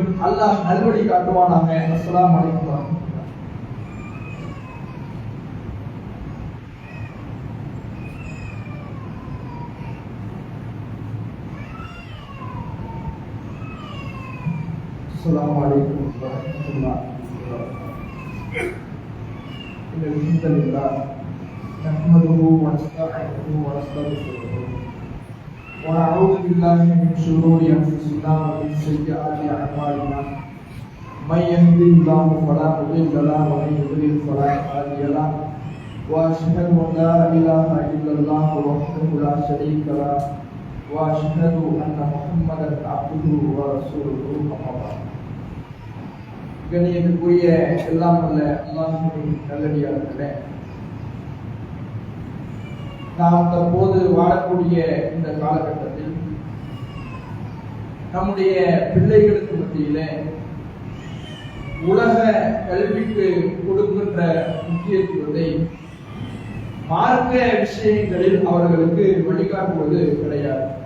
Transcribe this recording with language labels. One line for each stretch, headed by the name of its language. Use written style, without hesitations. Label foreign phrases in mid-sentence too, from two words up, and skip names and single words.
Tamil: அல்லாஹ் நல்வழி காட்டுவானாக.
Arabic: السلام عليكم ورحمة الله. السلام عليكم ورحمة الله. الحمد لله نحمده ونستعينه ونستغفره ونعوذ بالله من شرور انفسنا ومن سيئات اعمالنا من يهده الله فلا مضل له ومن يضلل فلا هادي له واشهد ان لا اله الا الله وحده لا شريك له واشهد ان محمدا عبده ورسوله اما بعد.
Tamil: கண்ணியத்துக்குரிய எல்லாம் வல்ல அல்லாஹ்வின் நல்லடியார்களே, நாம் தற்போது வாழக்கூடிய இந்த காலகட்டத்தில் நம்முடைய பிள்ளைகளுக்கு மத்தியிலே உலக கல்விக்கு கொடுக்கின்ற முக்கியத்துவத்தை மார்க்க விஷயங்களில் அவர்களுக்கு வழிகாட்டுவது கிடையாது.